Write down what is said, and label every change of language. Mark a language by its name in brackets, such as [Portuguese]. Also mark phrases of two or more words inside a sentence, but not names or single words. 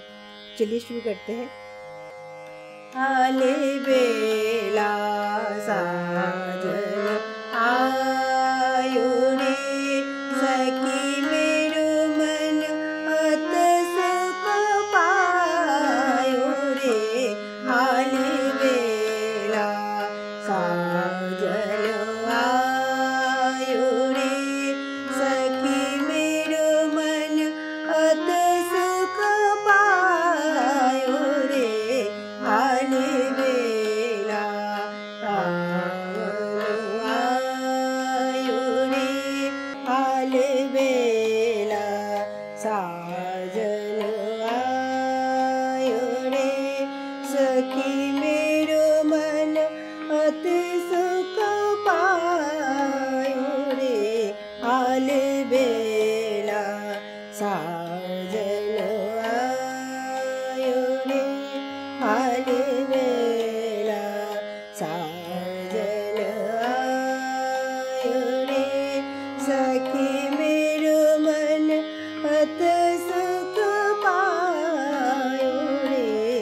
[Hindi] चलिए शुरू करते हैं। [Braj] आले बेला साजन आयो रे सखी मेरो मन अत सुख पायो रे। आले बेला साजन आयो रे सखी मेरो मन अत सुख पायो रे। आले बेला आयो रे आले बेला साजन आयो रे सखी मेरो मन अति सुख पायो रे। आले बेला साजन आयो रे आले बेला साजन आयो रे सखी मेरो मन अत सुख पायो रे।